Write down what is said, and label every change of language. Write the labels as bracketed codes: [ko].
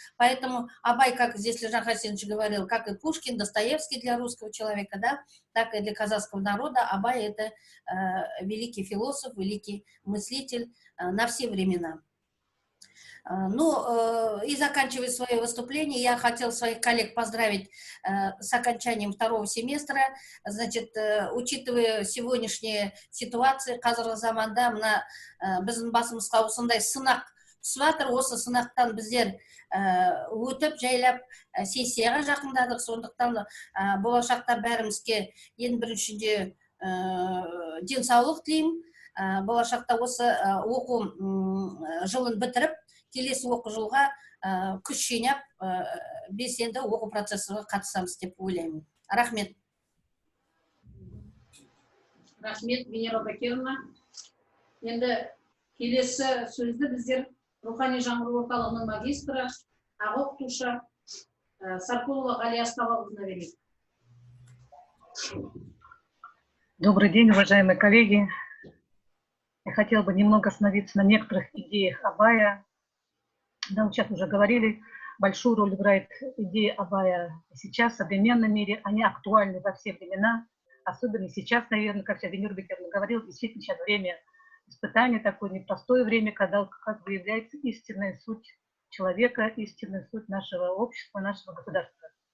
[ru] Поэтому Абай, как здесь Лежан Хасенович говорил, как и Пушкин, Достоевский для русского человека, да, так и для казахского народа, Абай это великий философ, великий мыслитель на все времена. Ну, и заканчивая свое выступление, я хотела своих коллег поздравить с окончанием второго семестра. Значит, учитывая сегодняшние ситуации, [kk] қазіргі заманда мына біздің басымызға осындай сынақ түсіп жатыр, осы сынақтан біздер өтіп, жайлап сессияға жақындадық, сондықтан болашақта бәрімізге ең біріншінде денсаулық тілеймін, болашақта осы оқу жылын бітіріп, келесі оқу жылға күш жинап, белсенді оқу процесіне қатысамыз деп ойлаймын. Рахмет. Рахмет, Венера Бакировна. Енді келесі сөзді біздер Рухани жаңғыру орталығының магистрі, аға оқытушы Саркулова Галия Асталықызына берейік. [ru] Добрый день, уважаемые коллеги. Я хотела бы немного остановиться на некоторых идеях Абая. Нам сейчас уже говорили, большую роль играет идея Абая сейчас, в современном мире. Они актуальны во все времена, особенно сейчас, наверное, как Венера Бекерна говорил, действительно сейчас время испытания, такое непростое время, когда как бы является истинная суть человека, истинная суть нашего общества, нашего государства.